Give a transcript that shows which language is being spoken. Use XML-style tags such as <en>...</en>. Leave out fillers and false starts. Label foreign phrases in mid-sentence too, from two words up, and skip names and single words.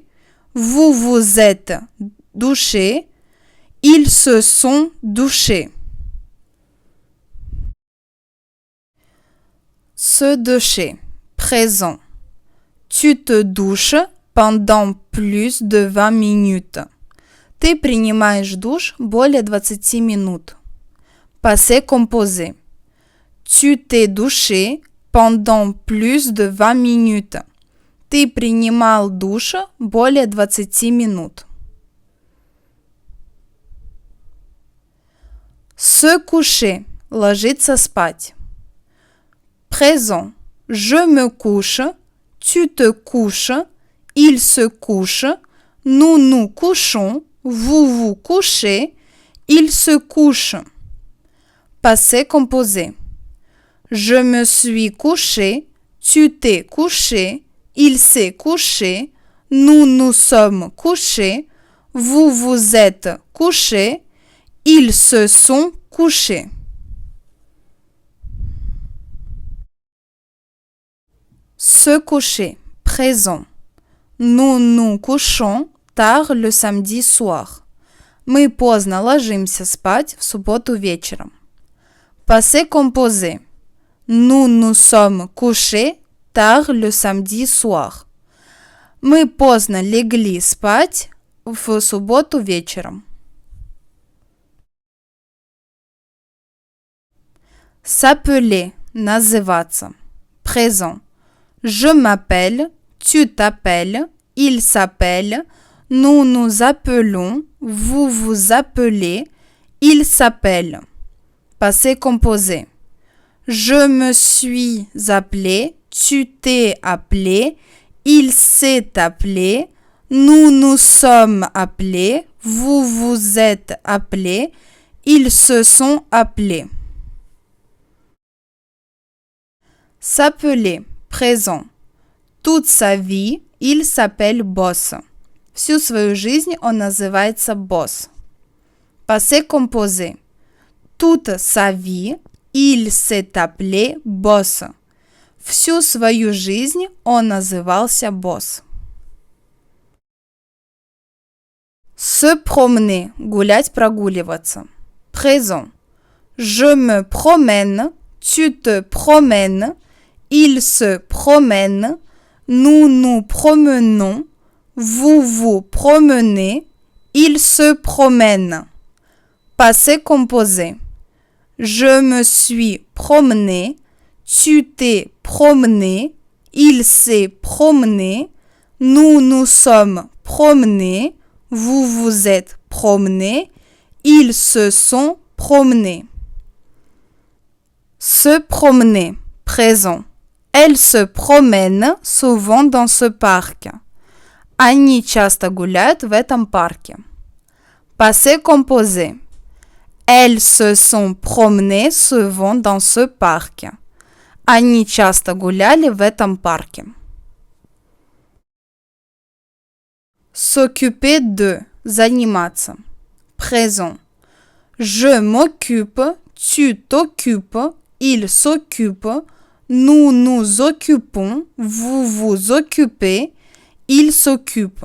<fr>Vous vous êtes douchés. Ils se sont douchés. Se doucher. Présent. Tu te douches pendant plus de 20 minutes.</fr> <ru>Ты принимаешь душ более 20 минут.</ru> <fr>Passé composé. Tu t'es douché pendant plus de 20 minutes.</fr> <ru>Ты принимал душ более 20 минут.</ru> <fr>Se coucher.</fr> <ru>Ложиться спать.</ru> <fr>Présent. Je me couche. Tu te couches. Il se couche. Nous nous couchons. Vous vous couchez. Il se couche. Passé composé. Je me suis couché. Tu t'es couché. Il s'est couché. nous nous sommes couchés, vous vous êtes couchés, ils se sont couchés. Se coucher, présent. Nous nous couchons tard le samedi soir.</fr> <ru>Мы поздно ложимся спать в субботу вечером.</ru> <fr>Passé composé. Nous nous sommes couchés tard le samedi soir.</fr> <ru>Мы поздно легли спать в субботу вечером.</ru> <fr>S'appeler, называться. Présent. Je m'appelle, tu t'appelles, il s'appelle, nous nous appelons, vous vous appelez, il s'appelle. Passé composé. Je me suis appelé, tu t'es appelé, il s'est appelé, nous nous sommes appelés, vous vous êtes appelés, ils se sont appelés. S'appeler, présent. Toute sa vie, il s'appelle Boss.</fr> <ru>Всю свою жизнь он называется Босс.</ru> <fr>Passé composé. Toute sa vie, il s'est appelé Boss.</fr> <ru>Всю свою жизнь он назывался Босс.</ru> <fr>Se promener,</fr> <ru>гулять, прогуливаться.</ru> <fr>Présent. Je me promène, tu te promènes, il se promène, nous nous promenons, vous vous promenez, il se promène. Passé composé. Je me suis promené, tu t'es promené, il s'est promené, nous nous sommes promenés, vous vous êtes promenés, ils se sont promenés. Se promener, présent. Elle se promène souvent dans ce parc.</fr> <ru>Они часто гуляют в этом парке.</ru> <fr>Passé composé. Elles se sont promenées souvent dans ce parc.</fr> <ru>Они часто гуляли в этом парке.</ru> <fr>S'occuper de, заниматься. Présent. Je m'occupe, tu t'occupes, il s'occupe, nous nous occupons, vous vous occupez, il s'occupe.</fr>